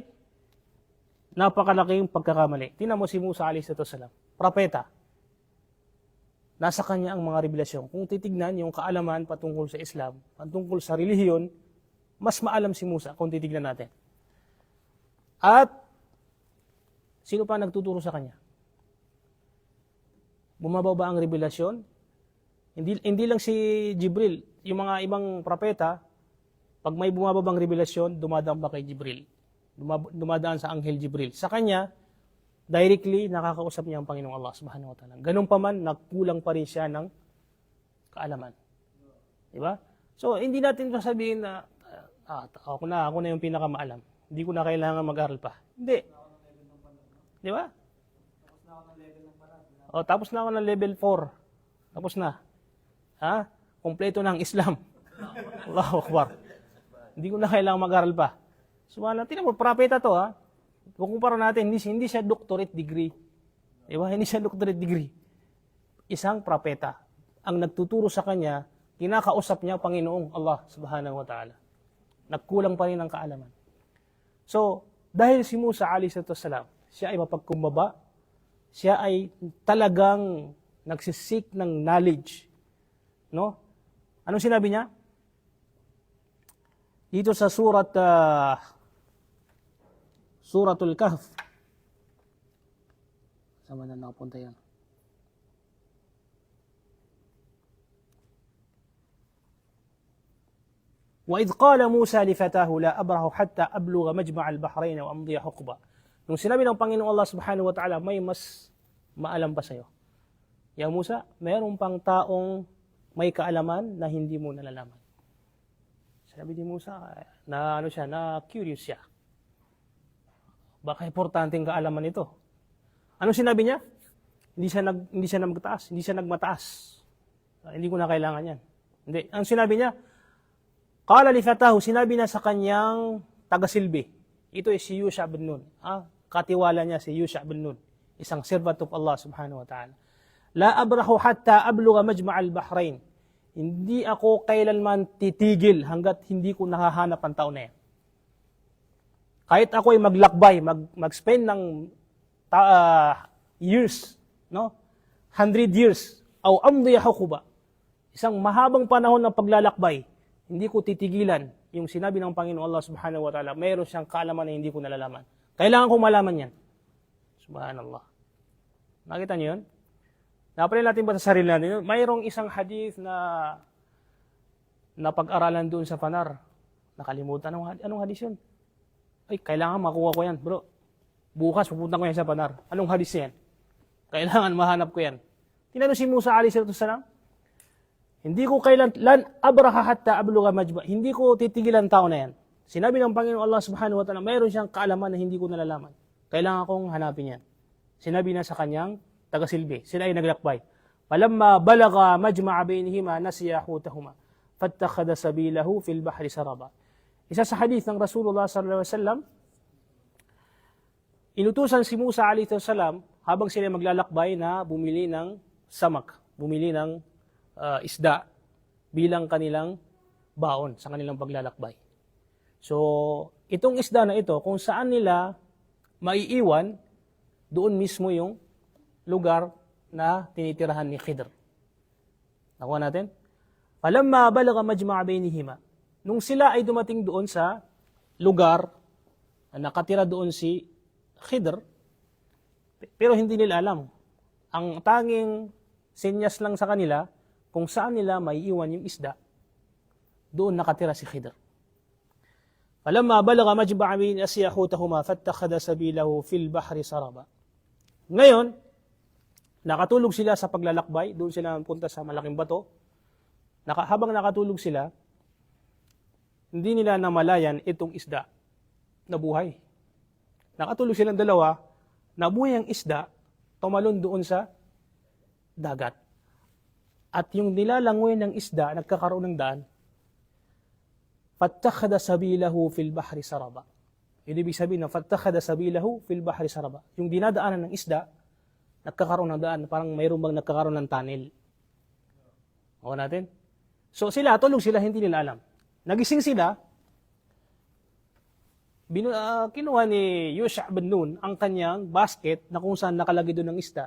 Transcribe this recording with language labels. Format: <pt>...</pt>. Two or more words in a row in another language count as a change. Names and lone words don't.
<tl>So, yan ay napakalaking pagkakamali. Tingnan mo si Musa</tl> <ar>عليه السلام,</ar> <tl>propeta. Nasa kanya ang mga revelasyon. Kung titignan yung kaalaman patungkol sa Islam, patungkol sa relihiyon, mas maalam si Musa kung titignan natin. At sino pa nagtuturo sa kanya? Bumabaw ba ang revelasyon? Hindi lang si Jibril. Yung mga ibang propeta, pag may bumababang revelasyon, dumadaan ba kay Jibril? Dumadaan sa Anghel Jibril. Sa kanya, directly nakakausap niya ang Panginoong Allah</tl> <ar>سبحانه وتعالى.</ar> <tl>Ganun pa man, nagkulang pa rin siya ng kaalaman. Diba? So, hindi natin sasabihin na ako na yung pinakamaalam. Hindi ko na kailangan mag-aral pa. Hindi. Diba? Tapos na ako ng level 4. Tapos na. Kompleto na ang Islam.</tl> <ar>الله أكبر.</ar> <tl>Hindi ko na kailangan mag-aral pa. Subhanallah, tingnan mo, propeta to Kung kumpara natin, hindi siya</tl> <en>doctorate degree.</en> <tl>Diba? Hindi siya</tl> <en>doctorate degree.</en> <tl>Isang propeta. Ang nagtuturo sa kanya, kinakausap niya Panginoong Allah</tl> <ar>سبحانه وتعالى.</ar> <tl>Nagkulang pa rin ang kaalaman. So, dahil si Musa</tl> <ar>عليه السلام,</ar> <tl>siya ay mapagkumbaba, siya ay talagang nagsisik ng knowledge. No? Anong sinabi niya? Dito sa Suratul Kahf. Saan na nakapunta yan?</tl> <ar>وَإِذْ قَالَ مُوسَى لِفَتَاهُ لَا أَبْرَحُ حَتَّى أَبْلُغَ مَجْمَعَ الْبَحْرَيْنِ وَأَمْضِيَ حُقْبًا.</ar> <tl>Nung sinabi ng Panginoong Allah</tl> <ar>سبحانه وتعالى,</ar> <tl>may mas maalam pa sa'yo. Ya Musa, mayroon pang taong may kaalaman na hindi mo nalalaman. Sabi ni Musa, na curious siya. Baka importanteng kaalaman ito. Anong sinabi niya? Hindi siya nagmataas, hindi siya nagmataas. Hindi ko na kailangan yan. Hindi. Ang sinabi niya,</tl> <ar>قال لفتاه,</ar> <tl>sinabi na sa kanyang tagasilbi. Ito ay si Yusha bin Nun. Katiwala niya si Yusha bin Nun, isang</tl> <en>servant of Allah</en> <ar>سبحانه وتعالى. لا أبرح حتى أبلغ مجمع البحرين.</ar> <tl>Hindi ako kailanman titigil hanggat hindi ko nahahanap ang tao na yan. Kahit ako ay maglakbay, mag-spend ng years, 100 years,</tl> <ar>أو أمضي حقبا,</ar> <tl>isang mahabang panahon ng paglalakbay, hindi ko titigilan yung sinabi ng Panginoon Allah</tl> <ar>سبحانه وتعالى,</ar> <tl>mayroon siyang kaalaman na hindi ko nalalaman. Kailangan ko malaman yan. Subhanallah. Nakita niyo yun? Napansin natin ba sa sarili natin? Mayroong isang hadith na pag-aralan doon sa Fanar. Nakalimutan. Anong hadith yun? Ay, kailangan makuha ko yan. Bro, bukas pupunta ko yan sa Fanar. Anong hadith yan? Kailangan mahanap ko yan. Tinanong si Musa</tl> <ar>عليه السلام,</ar> <tl>hindi ko</tl> <ar>لن أبرح حتى أبلغ مجمع.</ar> <tl>Hindi ko titigilan tao na yan. Sinabi ng Panginoon Allah</tl> <ar>سبحانه وتعالى,</ar> <tl>mayroon siyang kaalaman na hindi ko nalalaman. Kailangan kong hanapin yan. Sinabi na sa kanyang tagasilbi. Sila ay naglakbay.</tl> <ar>فلما بلغا مجمع بينهما نسيا حوتهما فاتخذ سبيله في البحر سربا.</ar> <tl>Isa sa hadith ng Rasulullah</tl> <ar>صلى الله عليه وسلم,</ar> <tl>inutusan si Musa</tl> <ar>عليه السلام</ar> <tl>habang sila maglalakbay na bumili ng samak, bumili ng isda bilang kanilang baon sa kanilang paglalakbay. So, itong isda na ito, kung saan nila maiiwan, doon mismo yung lugar na tinitirahan ni Khidr. Nakuha natin?</tl> <ar>فلما بلغا مجمع بينهما.</ar> <tl>Nung sila ay dumating doon sa lugar na nakatira doon si Khidr, pero hindi nila alam. Ang tanging senyas lang sa kanila, kung saan nila maiiwan yung isda, doon nakatira si Khidr.</tl> <ar>فلما بلغا مجمع بينهما نسيا حوتهما فاتخذ سبيله في البحر سربا.</ar> <tl>Ngayon, nakatulog sila sa paglalakbay, doon sila punta sa malaking bato. Habang nakatulog sila, hindi nila namalayan itong isda na buhay. Nakatulog silang dalawa, nabuhay ang isda, tumalon doon sa dagat. At yung nilalangoy ng isda, nagkakaroon ng daan,</tl> <ar>فاتخذ سبيله في البحر سربا.</ar> <tl>Ibig sabihin na</tl> <ar>فاتخذ سبيله في البحر سربا.</ar> <tl>Yung dinadaanan ng isda, nagkakaroon ng daan, parang mayroon bang nagkakaroon ng tunnel. O natin? So sila, tulog sila, hindi nila alam. Nagising sila, kinuha ni Yusha bin Nun ang kanyang basket na kung saan nakalagay doon ng isda.</tl>